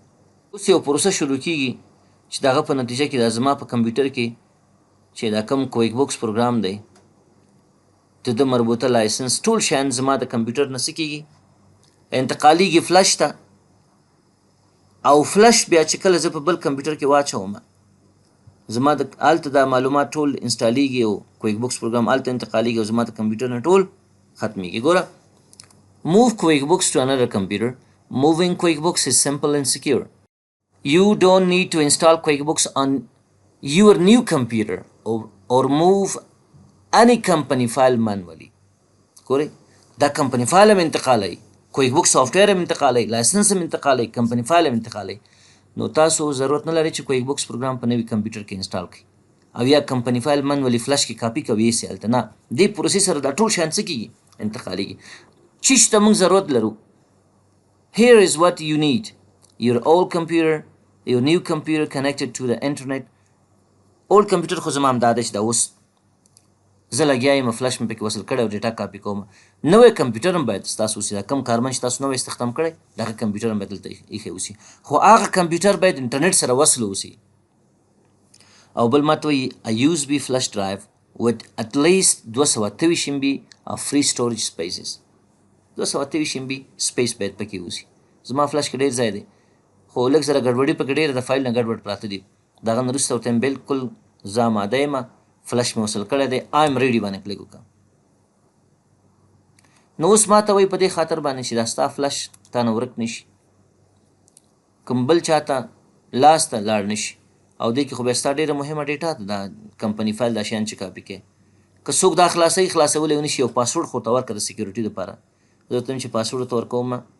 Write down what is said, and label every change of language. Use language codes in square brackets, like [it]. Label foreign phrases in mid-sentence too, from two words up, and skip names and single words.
[ps] اوس یو پروسه شروع کېږي چې د هغه په نتیجه کې دا زما په کمپیوټر کې چې دا کوم کویک بوکس پروګرام دی د ده مربوطه لایسنس ټول شیان زما د کمپیوټر نه څه کېږي انتقالیږي فلش ته، او فلش بیا چې کله زه په بل کمپیوټر کې واچوم زما د هلته دا معلومات ټول انسټالیږي او کویک بوکس پروګرام هلته انتقالیږي او زما د کمپیوټر نه ټول ختمیږي. [en] ګوره، Move QuickBooks to another computer. Moving QuickBooks is simple and secure. You don't need to install QuickBooks on your new computer or move any company file manually. [ps] ګورئ، دا کمپنی فایل هم انتقالوي، کویک بوک سافټویر هم انتقالوي، لایسنس هم انتقالوي، کمپنی فایل هم انتقالوي. نو تاسو ضرورت نه لري چې کویک بوکس پروګرام په نوي کمپیوټر کې انسټال کړئ. او یا کمپنی فایل منولی فلش کې کاپي کوي یې هلته نه دې پروسې سره دا ټول شیان څه کېږي انتقالېږي چې ته موږ ضرورت لرو [en] here is what you need your old computer your new computer connected to the internet old computer [ps] خو زما همدا دی چې دا اوس زه لګیا یم فلش مې پکې وصل کړی او ډیټا کاپي کوم نوی کمپیوټر هم باید ستاسو اوسي دا کم کارمند چې تاسو نوی استخدام کړی دغه کمپیوټر هم باید دلته ایښی اوسي خو هغه کمپیوټر باید انټرنیټ سره وصل اوسي او بل ماته وایي [en] a USB flash drive with at least 228 MB of free storage spaces 228 MB space [ps] باید پکې اوسي زما فلش کې ډېر ځای دی خو لږ زره ګډوډي پکې ډېره د فایل نه ګډوډ پراته دي دغه نه وروسته ورته بلکل زه اماده یم فلش مې وصل کړی دی [en] I'm ready [ps] باندې کلیک وکړه نو اوس ماته وایي په دې خاطر باندې چې دا ستا فلش تا نه ورک نه شي کوم بل چاته لاس ته لاړ نه شي او دې کې خو بیا ستا ډېره مهمه ډیټا ده دا کمپني فایل دا شیان چې کاپي کوې که څوک دا خلاصولی ونه شي یو پاسورډ خو ورته ورکړه د سکیورټي دپاره زه ورته وایم چې پاسورډ ورته ورکوم